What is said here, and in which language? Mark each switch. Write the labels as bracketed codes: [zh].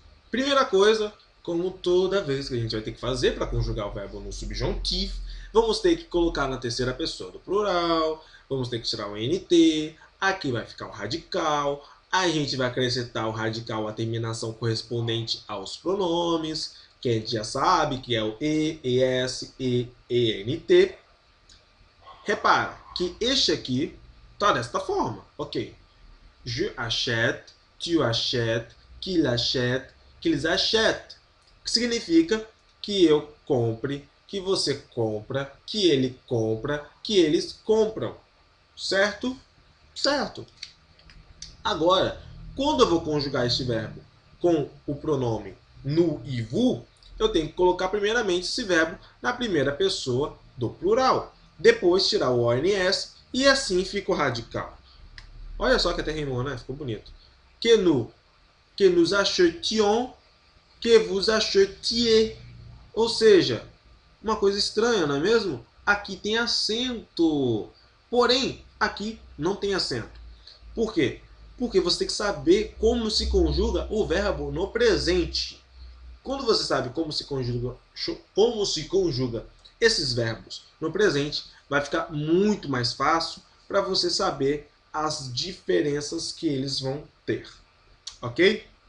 [pt] Primeira coisa, como toda vez que a gente vai ter que fazer para conjugar o verbo no subjuntivo, vamos ter que colocar na terceira pessoa do plural, vamos ter que tirar o NT, aqui vai ficar o radical, a gente vai acrescentar o radical à terminação correspondente aos pronomes, que a gente já sabe que é o E, ES, E, ENT. Repara que este aqui está desta forma, ok? [fr] Je achète, tu achètes, qu'il achète, qu'ils achètent. [pt] Que significa que eu compre, que você compra, que ele compra, que eles compram. Certo? Certo. Agora, quando eu vou conjugar este verbo com o pronome nous e vous, eu tenho que colocar primeiramente esse verbo na primeira pessoa do plural. Depois tirar o ONS e assim fica o radical. Olha só que até rimou, né? Ficou bonito. [fr] Que nous achetions, que vous achetiez. [pt] Ou seja, uma coisa estranha, não é mesmo? Aqui tem acento. Porém, aqui não tem acento. Por quê? Porque você tem que saber como se conjuga o verbo no presente. Quando você sabe como se conjuga esses verbos no presente, vai ficar muito mais fácil para você saber as diferenças que eles vão ter. Ok?